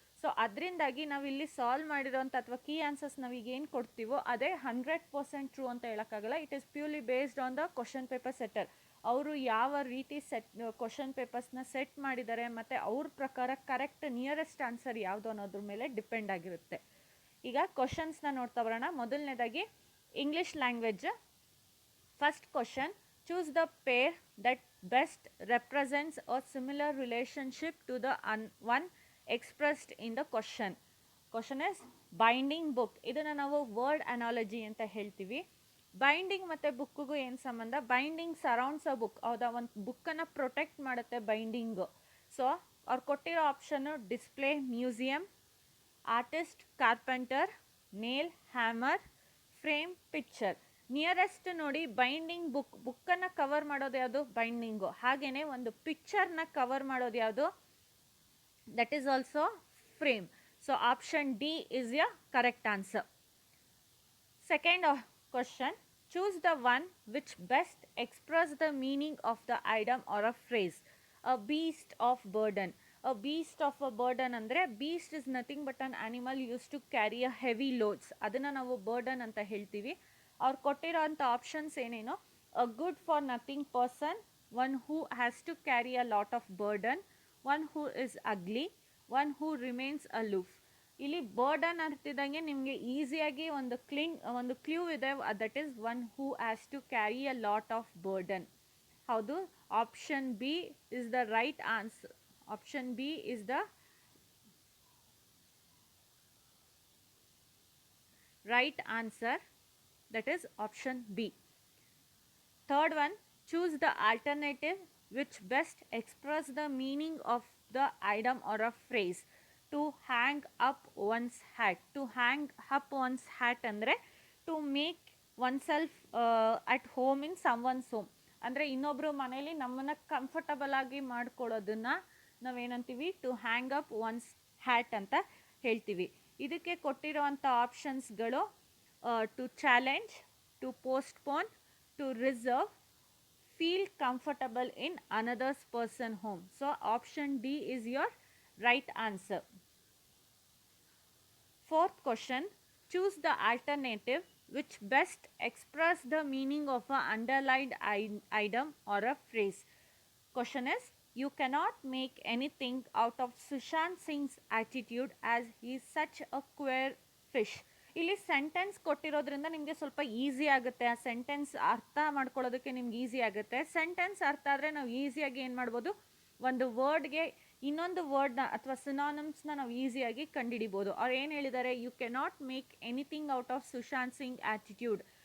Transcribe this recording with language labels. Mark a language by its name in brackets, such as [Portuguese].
[Kannada] So ಅದರಿಂದಾಗಿ ನಾವಿಲ್ಲಿ solve ಮಾಡಿರೋಂಥ ಅಥವಾ ಕೀ ಆನ್ಸರ್ಸ್ ನಾವೀಗ ಏನು ಕೊಡ್ತೀವೋ ಅದೇ 100% ಟ್ರೂ ಅಂತ ಹೇಳೋಕ್ಕಾಗಲ್ಲ. [English] It is purely based on the question paper setter. [Kannada] ಅವರು ಯಾವ ರೀತಿ ಕ್ವಶನ್ ಪೇಪರ್ಸ್ನ ಸೆಟ್ ಮಾಡಿದ್ದಾರೆ ಮತ್ತು ಅವ್ರ ಪ್ರಕಾರ ಕರೆಕ್ಟ್ ನಿಯರೆಸ್ಟ್ ಆನ್ಸರ್ ಯಾವುದು ಅನ್ನೋದ್ರ ಮೇಲೆ ಡಿಪೆಂಡ್ ಆಗಿರುತ್ತೆ. ಈಗ ಕ್ವಶನ್ಸ್ನ ನೋಡ್ತಾ ಬರೋಣ. [English] ಮೊದಲನೇದಾಗಿ English language. First question, choose the pair that best represents a similar relationship to the one expressed in the question. Question is binding book. [Kannada] ಇದನ್ನು ನಾವು ವರ್ಡ್ ಅನಾಲಜಿ ಅಂತ ಹೇಳ್ತೀವಿ. ಬೈಂಡಿಂಗ್ ಮತ್ತು ಬುಕ್ಕಿಗೂ ಏನು ಸಂಬಂಧ? [English] Binding surrounds a book. [Kannada] ಹೌದಾ, ಒಂದು ಬುಕ್ಕನ್ನು ಪ್ರೊಟೆಕ್ಟ್ ಮಾಡುತ್ತೆ ಬೈಂಡಿಂಗು. ಸೊ ಅವ್ರು ಕೊಟ್ಟಿರೋ option display museum, artist carpenter, nail hammer, frame picture. Nearest ನೋಡಿ, ಬೈಂಡಿಂಗ್ ಬುಕ್ಕನ್ನು ಕವರ್ ಮಾಡೋದು ಯಾವುದು? ಬೈಂಡಿಂಗು. ಹಾಗೆಯೇ ಒಂದು ಪಿಕ್ಚರ್ನ ಕವರ್ ಮಾಡೋದು ಯಾವುದು? [English] That is also frame. So option D is the correct answer. Second question, choose the one which best express the meaning of the item or a phrase. A beast of burden. A beast of a burden ಅಂದರೆ beast is nothing but an animal used to carry a heavy loads. [Kannada] ಅದನ್ನು ನಾವು burden ಅಂತ ಹೇಳ್ತೀವಿ. ಅವ್ರು ಕೊಟ್ಟಿರೋ ಅಂಥ options ಏನೇನು? [English] a good for nothing person, one who has to carry a lot of burden, one who is ugly, one who remains aloof. [Kannada] ಇಲ್ಲಿ burden ಅಂತಿದ್ದಂಗೆ ನಿಮಗೆ ಈಸಿಯಾಗಿ ಒಂದು ಕ್ಲೂ ಇದೆ, [English] That is one who has to carry a lot of burden. ಹೌದು, option B is the right answer. Option B is the right answer. That is option B. Third one, choose the alternative which best express the meaning of the item or a phrase. To hang up one's hat. To hang up one's hat ಅಂದರೆ to make oneself at home in someone's home. [Kannada] ಅಂದರೆ ಇನ್ನೊಬ್ಬರು ಮನೇಲಿ ನಮ್ಮನ್ನು comfortable ಆಗಿ ಮಾಡ್ಕೊಳ್ಳೋದನ್ನು ನಾವೇನಂತೀವಿ? [English] to hang up one's hat [Kannada] ಅಂತ ಹೇಳ್ತೀವಿ. ಇದಕ್ಕೆ ಕೊಟ್ಟಿರುವಂಥ ಆಪ್ಷನ್ಸ್ಗಳು [English] To challenge, to postpone, to reserve, feel comfortable in another's person home. So option D is your right answer. Fourth question, choose the alternative which best express the meaning of a underlined item or a phrase. Question is, you cannot make anything out of Sushant Singh's attitude as he is such a queer fish. [Kannada] ಇಲ್ಲಿ sentence ಕೊಟ್ಟಿರೋದ್ರಿಂದ ನಿಮಗೆ ಸ್ವಲ್ಪ easy ಆಗುತ್ತೆ. ಆ sentence ಅರ್ಥ ಮಾಡ್ಕೊಳ್ಳೋದಕ್ಕೆ ನಿಮ್ಗೆ easy ಆಗುತ್ತೆ. Sentence ಅರ್ಥ ಆದರೆ ನಾವು ಈಸಿಯಾಗಿ ಏನು ಮಾಡ್ಬೋದು? ಒಂದು ವರ್ಡ್ಗೆ ಇನ್ನೊಂದು ವರ್ಡ್ನ ಅಥವಾ ಸಿನಾನಿಮ್ಸ್ನ ನಾವು ಈಸಿಯಾಗಿ ಕಂಡುಹಿಡಿಬೋದು. ಅವ್ರು ಏನು ಹೇಳಿದ್ದಾರೆ? [English] You cannot make anything out of Sushant Singh attitude.